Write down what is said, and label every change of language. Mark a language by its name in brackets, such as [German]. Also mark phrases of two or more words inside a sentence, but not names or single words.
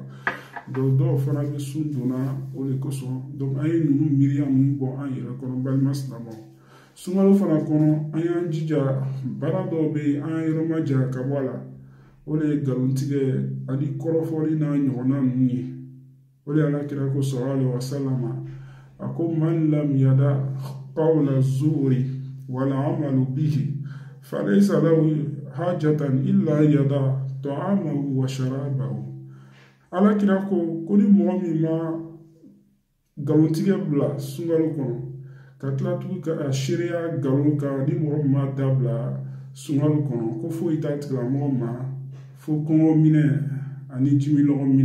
[Bambara] Donc dɔw fana bɛ sun donna o de kosɔn donc an ye ninnu miiriya ninnu bɔ an yɛrɛ kɔnɔ balima silamɛw sunkalo fana kɔnɔ an y'an jija baara dɔw bɛ yen an yɔrɔ ma janya ka bɔ a la o de ye nkalontigɛ ani kɔrɔfɔli n'a ɲɔgɔnna ninnu ye o de alakira ko [Arabic] صلى الله عليه وسلم [Bambara] a ko [Arabic] من لم يدع قول الزور ولا العمل به فليس له حاجة إلا يدع طعامه و شرابه. [Bambara] Alakira ko ni mɔgɔ min ma nkalontigɛ bila sunkalo kɔnɔ ka tila tugun ka a seereya nkalon kan ni mɔgɔ min ma dabila sunkalo kɔnɔ ko foyi t'a tigilamɔgɔ ma fo kɔngɔ minɛ ani jimilɔgɔ minɛ.